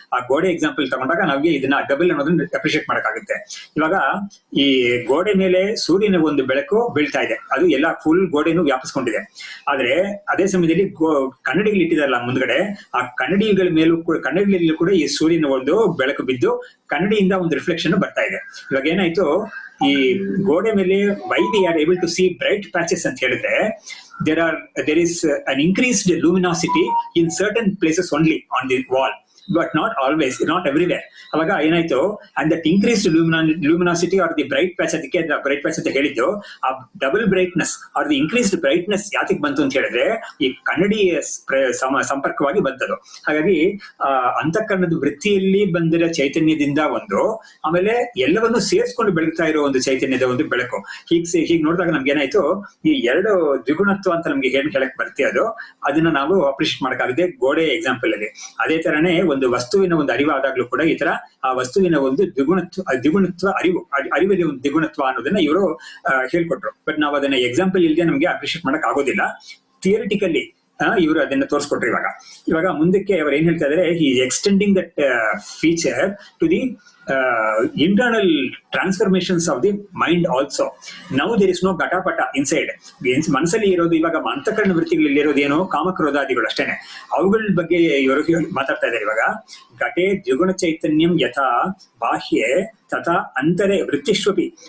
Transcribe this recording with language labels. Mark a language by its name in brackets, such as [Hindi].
[Kannada] ಆ ಗೋಡೆ ಎಕ್ಸಾಂಪಲ್ ತಗೊಂಡಾಗ ನಮ್ಗೆ ಇದನ್ನ ಡಬಲ್ ಅನ್ನೋದನ್ನ ಅಪ್ರಿಷಿಯೇಟ್ ಮಾಡಕ್ಕಾಗುತ್ತೆ. ಇವಾಗ ಈ ಗೋಡೆ ಮೇಲೆ ಸೂರ್ಯನ ಒಂದು ಬೆಳಕು ಬೀಳ್ತಾ ಇದೆ, ಅದು ಎಲ್ಲ ಫುಲ್ ಗೋಡೆನೂ ವ್ಯಾಪಿಸ್ಕೊಂಡಿದೆ. ಆದ್ರೆ ಅದೇ ಸಮಯದಲ್ಲಿ ಕನ್ನಡಿಗಳು ಇಟ್ಟಿದಾರಲ್ಲ ಮುಂದ್ಗಡೆ, ಆ ಕನ್ನಡಿಗಳ ಕನ್ನಡಿಗಳಲ್ಲಿ ಕೂಡ ಈ ಸೂರ್ಯನ ಒಂದು ಬೆಳಕು ಬಿದ್ದು ಕನ್ನಡಿಯಿಂದ ಒಂದು ರಿಫ್ಲೆಕ್ಷನ್ ಬರ್ತಾ ಇದೆ. ಇವಾಗ ಏನಾಯ್ತು, ಈ ಗೋಡೆ ಮೇಲೆ [English] why we are able to see bright patches [Kannada] ಅಂತ ಹೇಳಿದ್ರೆ, [English] there is an increased luminosity in certain places only on the wall, but not always, not everywhere. [Kannada] ಅವಾಗ ಏನಾಯ್ತು, [English] and that increased luminosity or the bright patch, [Kannada] ಅದಕ್ಕೆ bright patch ಅಂತ ಹೇಳಿದ್ದು, ಆ double brightness [English] or the increased brightness [Kannada] ಯಾತಿಗೆ ಬಂತು ಅಂತ ಹೇಳಿದ್ರೆ, ಈ ಕನ್ನಡಿ ಸಂಪರ್ಕವಾಗಿ ಬಂತದು. ಹಾಗಾಗಿ ಅಂತಃಕರಣದ ವೃತ್ತಿಯಲ್ಲಿ ಬಂದಿರೋ ಚೈತನ್ಯದಿಂದ ಒಂದು, ಆಮೇಲೆ ಎಲ್ಲವನ್ನೂ ಸೇರಿಸ್ಕೊಂಡು ಬೆಳಗ್ತಾ ಇರೋ ಒಂದು ಚೈತನ್ಯದ ಒಂದು ಬೆಳಕು. ಹೀಗೆ ನೋಡಿದಾಗ ನಮ್ಗೆ ಏನಾಯ್ತು, ಈ 2 ದ್ವಿಗುಣತ್ವ ಅಂತ ನಮ್ಗೆ ಏನ್ ಹೇಳಕ್ ಬರ್ತೀವಿ ಅದನ್ನ ನಾವು ಅಪ್ರಿಷಿಯೇಟ್ ಮಾಡಕ್ಕಾಗಿದೆ ಗೋಡೆ ಎಕ್ಸಾಂಪಲ್ ಅಲ್ಲಿ. ಅದೇ ತರನೇ ಒಂದು ವಸ್ತುವಿನ ಒಂದು ಅರಿವಾದಾಗ್ಲೂ ಕೂಡ ಈ ತರ ಆ ವಸ್ತುವಿನ ಒಂದು ದ್ವಿಗುಣತ್ವ ಅರಿವಲ್ಲಿ ಒಂದು ದ್ವಿಗುಣತ್ವ ಅನ್ನೋದನ್ನ ಇವರು ಹೇಳ್ಕೊಟ್ರು. ಬಟ್ ನಾವು ಅದನ್ನ ಎಕ್ಸಾಂಪಲ್ ಇಲ್ಲದೆ ನಮ್ಗೆ ಅಪ್ರಿಷಿಯೇಟ್ ಮಾಡಕ್ ಆಗೋದಿಲ್ಲ. ಥಿಯರಿಟಿಕಲಿ ಇವರು ಅದನ್ನ ತೋರಿಸ್ಕೊಟ್ರು. ಇವಾಗ ಮುಂದಕ್ಕೆ ಅವ್ರು ಏನ್ ಹೇಳ್ತಾ ಇದಾರೆ, [English] He extending that feature to the internal transformations of the mind also. Now there is no ಘಟಪಟ inside. [Kannada] ಮನಸ್ಸಲ್ಲಿ ಇರೋದು ಇವಾಗ ಅಂತಃಕರಣ ವೃತ್ತಿಗಳಲ್ಲಿ ಇರೋದು ಏನೋ ಕಾಮಕ್ರೋಧಾದಿಗಳು ಅಷ್ಟೇನೆ. ಅವುಗಳ ಬಗ್ಗೆ ಇವರು ಮಾತಾಡ್ತಾ ಇದ್ದಾರೆ. ಇವಾಗ [Sanskrit] ಘಟೆ ದ್ವಿಗುಣ ಚೈತನ್ಯಂ ಯಥಾ ಬಾಹ್ಯೆ ತಥಾ ಅಂತರೆ ವೃತ್ತಿಷ್ವಪಿ.